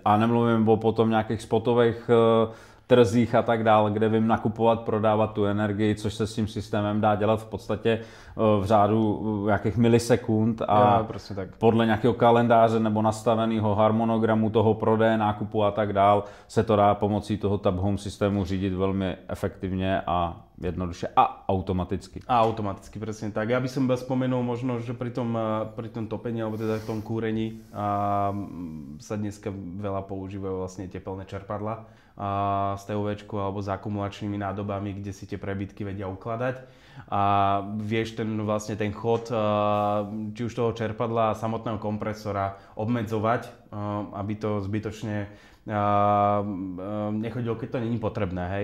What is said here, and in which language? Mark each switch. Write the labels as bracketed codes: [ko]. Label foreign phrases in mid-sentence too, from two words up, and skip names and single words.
[cs] A nemluvím o potom nějakých spotových trzích a tak dále, kde vím nakupovat, prodávat tu energii, což se s tím systémem dá dělat v podstatě v řádu nějakých milisekund a podle nějakého kalendáře nebo nastaveného harmonogramu toho prodeje, nákupu a tak dále se to dá pomocí toho Tap Home systému řídit velmi efektivně a jednoduše a automaticky. [sk] A automaticky, presne tak. Ja by som spomenul možno, že pri tom topení alebo teda tom kúrení sa dneska veľa používajú vlastne tepelné čerpadla s TUVčkou alebo s akumulačnými nádobami, kde si tie prebytky vedia ukladať. A vieš ten chod či už toho čerpadla a samotného kompresora obmedzovať, aby to zbytočne nechodilo, keď to není potrebné, hej.